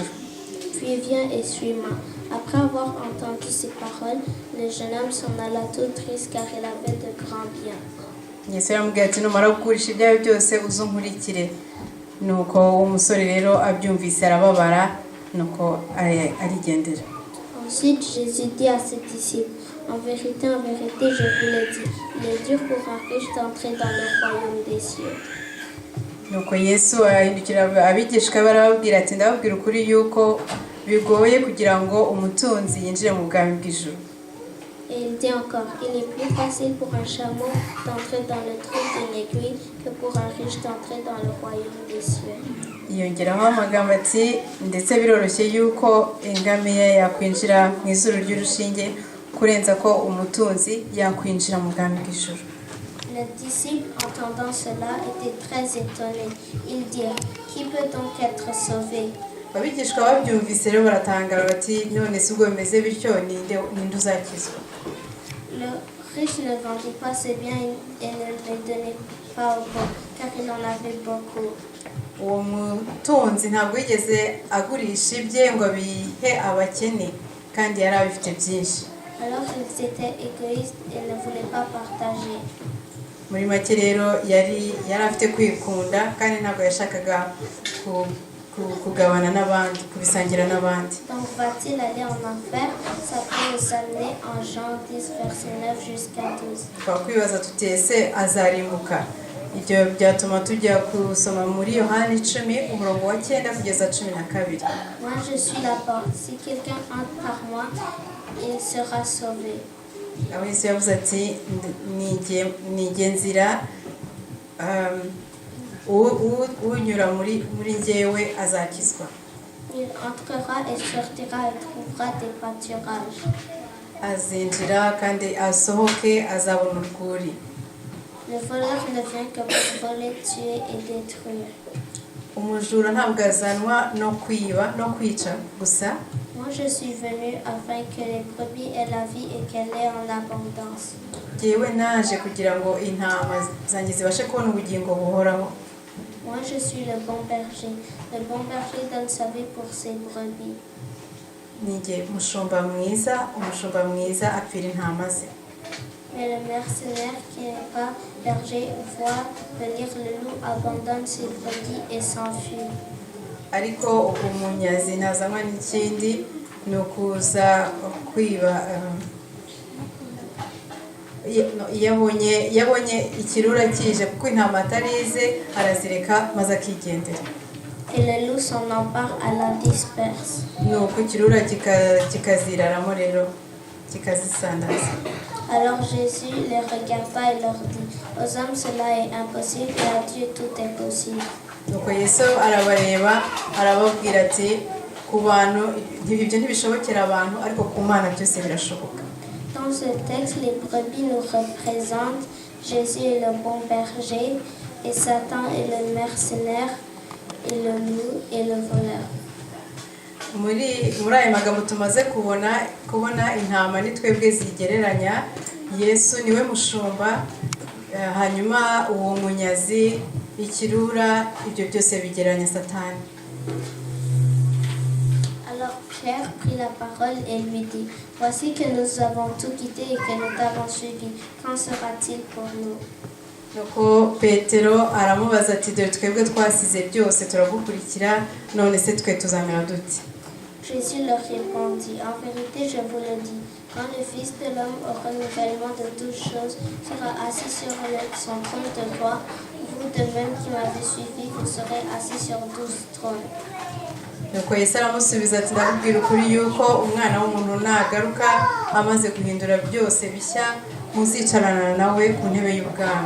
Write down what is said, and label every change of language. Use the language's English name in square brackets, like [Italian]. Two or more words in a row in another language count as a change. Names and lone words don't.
[French] Puis viens et suis-moi. Après avoir entendu ces paroles, le jeune homme s'en alla tout triste car il avait de grands biens. [Kinyarwanda] Yesu yaramubwiye ati, numara kugurisha ibyawe byose uzunkurikire. Nuko umusore rero abyumvise arababara, nuko arigendera. [French] Ensuite Jésus dit à ses disciples, en vérité, je vous le dis, il est dur pour un riche d'entrer dans le royaume des cieux. [Kinyarwanda] Nuko Yesu ahindukira abigishwa barababwira ati, ndababwira ukuri yuko bigoye kugira ngo umutunzi yinjire mu bwami bw'ijuru. [French] Et il dit encore, il est plus facile pour un chameau d'entrer dans le trou d'une aiguille que pour un riche d'entrer dans le royaume des cieux. [Kinyarwanda] Yongeraho amagambo ati, ndetse biroroshye yuko ingamiya yakwinjira mu izuru ry'urushinge kurenza ko umutunzi yakwinjira mu bwami bw'ijuru. [French] Les disciples, entendant cela, étaient très étonnés. Ils dirent, qui peut donc être sauvé? [Kinyarwanda] Abigishwa babyumvise rero baratangara bati, none si ubwo bimeze bityo ninde uzakizwa? [French] Le riche ne vendit pas ses biens et ne les donnait pas aux pauvres, car il en avait beaucoup. [Kinyarwanda] Uwo mutunzi ntabwo yigeze agurisha ibye ngo abihe abakene, kandi yari abifite byinshi. [French] Alors ils étaient égoïstes et ne voulaient pas partager. [Kinyarwanda] Muri make rero yari afite kwikunda kandi ntabwo yashakaga kugabana n'abandi, kubisangira n'abandi. [French] Donc va-t-il aller en enfer? Ça peut nous amener en Jean 10, verset 9 jusqu'à 12. [Kinyarwanda] Twakwibaza tuti ese azarimbuka? Ibyo byatuma tujya kusoma muri Yohana 10 umurongo wa 9 kugeza 12. [French] Moi je suis la porte. Si quelqu'un entre par moi, il sera sauvé. [Kinyarwanda] Aho Yesu yavuze ati, nige nzira, unyura muri njyewe azakizwa. [French] Il entrera et sortira et trouvera des pâturages. [Kinyarwanda] Azinjira kandi asohoke azabona urwuri. [French] Le voleur ne vient que pour voler, tuer et détruire. [Kinyarwanda] Umujura ntabwo azanwa no kwiba no kwica gusa. [French] Moi je suis venu afin que les brebis aient la vie et qu'elle ait en abondance. [Kinyarwanda] Jyewe naje kugira ngo intama zanjye zibashe kubona ubugingo buhoraho. [French] Moi je suis le bon berger. Le bon berger donne sa vie pour ses brebis. [Kinyarwanda] Nijye umushumba mwiza apfira intama ze. [French] Mais le mercenaire qui n'est pas berger voit venir le loup, abandonne ses brebis et s'enfuit. [Kinyarwanda] Ariko umunyazi ntazanywa n'ikindi ni ukuza kwiba. Yabonye ikirura kije kuko intama atarize arazireka maze akigendera. [French] Et le loup s'en empare à la disperse. [Kinyarwanda] Nuko ikirura kikaziraramo rero kikazisandaza. [French] Alors Jésus les regarda et leur dit, aux hommes cela est impossible et à Dieu tout est possible. [Kinyarwanda] Nuko Yesu arabareba arababwira ati ku bantu ibyo ntibishobokera abantu ariko ku Mana byose birashoboka. [French] Dans ce texte, les brebis nous représentent. Jésus est le bon berger et Satan est le mercenaire et le loup et le voleur. [Kinyarwanda] Muri aya magambo tumaze kubona intama ni twebwe zigereranya. Yesu niwe mushumba, hanyuma uwo munyazi, ikirura, ibyo byose bigereranya Satani. [French] Alors Pierre prit la parole et lui dit, voici que nous avons tout quitté et que nous t'avons suivi. Qu'en sera-t-il pour nous? [Kinyarwanda] Nuko Petero aramubaza ati dore twebwe twasize byose turagukurikira, none se twe tuzamera dute? [French] Jésus leur répondit, en vérité je vous le dis, quand le Fils de l'homme au renouvellement de toutes choses sera assis sur son trône de gloire, vous de même qui m'avez suivi, vous serez assis sur 12 trônes. [Kinyarwanda] Nuko Yesu aramusubiza ati ndakubwira ukuri yuko umwana w'umuntu nagaruka amaze guhindura byose bishya, muzicarana nawe ku ntebe y'ubwami.